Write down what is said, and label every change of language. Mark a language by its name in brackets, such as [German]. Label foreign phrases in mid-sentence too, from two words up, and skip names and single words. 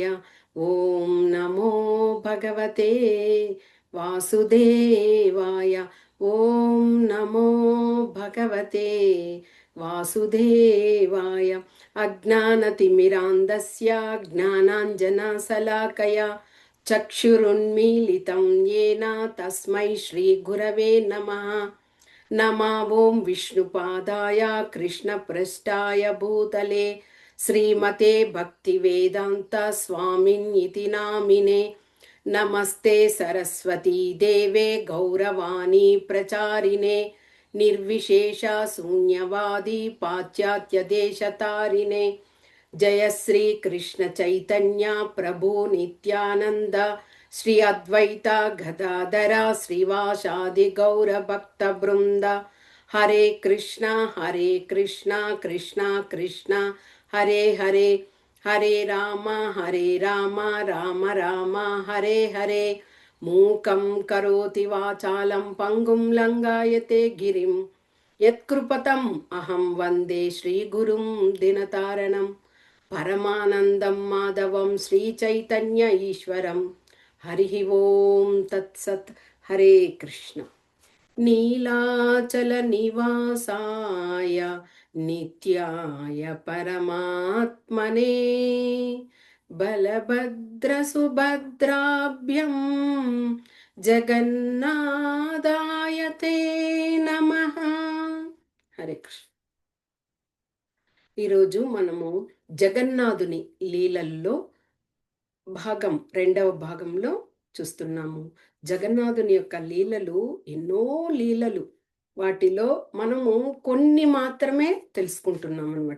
[Sanskrit] ఓం నమో భగవతే వాసుదేవాయ. ఓం నమో భగవతే వాసుదేవాయ. అజ్ఞానతిమిరాంధస్య జ్ఞానాంజనశలాకయా చక్షురున్మీలితం येन తస్మై శ్రీగురవే నమః. नमा ओं विष्णुपादाय कृष्णपृष्ठाय भूतले श्रीमते भक्तिवेदान्त स्वामिन्निति नामिने। नमस्ते सरस्वती देवे गौरवाणी प्रचारिणे निर्विशेष शून्यवादी पाश्चात्य देशतारिणे। जय श्री कृष्ण चैतन्य प्रभु नित्यानंद श्री अद्वैता गदाधरा श्रीवासादि गौर भक्त वृंद। हरे कृष्णा कृष्णा कृष्णा हरे हरे, हरे राम राम राम हरे हरे। मूकं करोति वाचालं पंगुं लंगायते गिरिं यत्कृपतम् अहं वन्दे श्रीगुरुं दिनतारणं। परमानन्दं माधवं श्रीचैतन्य ईश्वरम्। हरि ओम तत्सत्। हरे कृष्ण। नीलाचल निवासाय नित्याय परमात्मने बलभद्र सुभद्राभ्यं जगन्नाथाय ते नमः। हरे कृष्ण। [Telugu] ఈరోజు మనము జగన్నాథుని లీలల్లో రెండవ భాగంలో చూస్తున్నాము. జగన్నాథుని యొక్క లీలలు ఎన్నో లీలలు. వాటిలో మనము కొన్ని మాత్రమే తెలుసుకుంటున్నాం అనమాట.